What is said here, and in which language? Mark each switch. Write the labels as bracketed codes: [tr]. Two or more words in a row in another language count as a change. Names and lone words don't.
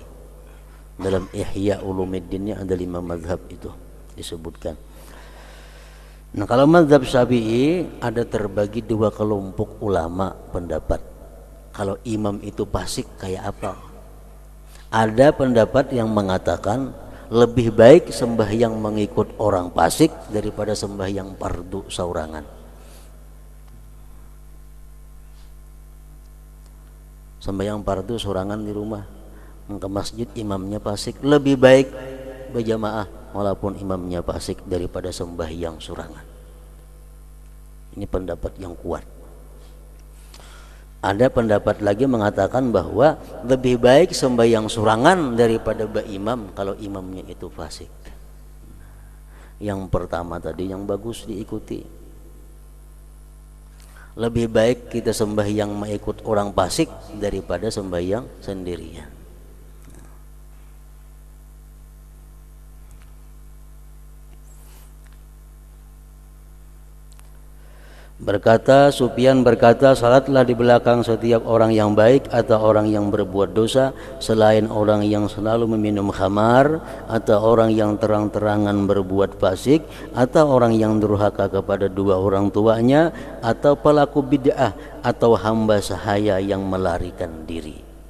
[bjn] Dalam Ihya Ulumuddin ada 5 mazhab itu disebutkan. Nah, kalau mazhab Syafi'i ada terbagi 2 kelompok ulama pendapat. Kalau imam itu fasik kayak apa? Ada pendapat yang mengatakan lebih baik sembahyang mengikut orang fasik daripada sembahyang fardu saurangan. Sembahyang fardu saurangan di rumah, ke masjid imamnya fasik, lebih baik berjamaah walaupun imamnya fasik daripada sembahyang surangan. Ini pendapat yang kuat. Ada pendapat lagi mengatakan bahwa lebih baik sembahyang surangan daripada berimam kalau imamnya itu fasik. Yang pertama tadi yang bagus diikuti. [id] Lebih baik kita sembahyang mengikut orang fasik daripada sembahyang sendirian. Sufyan berkata, salatlah di belakang setiap orang yang baik atau orang yang berbuat dosa, selain orang yang selalu meminum khamar, atau orang yang terang-terangan berbuat fasik, atau orang yang durhaka kepada dua orang tuanya, atau pelaku bid'ah, atau hamba sahaya yang melarikan diri.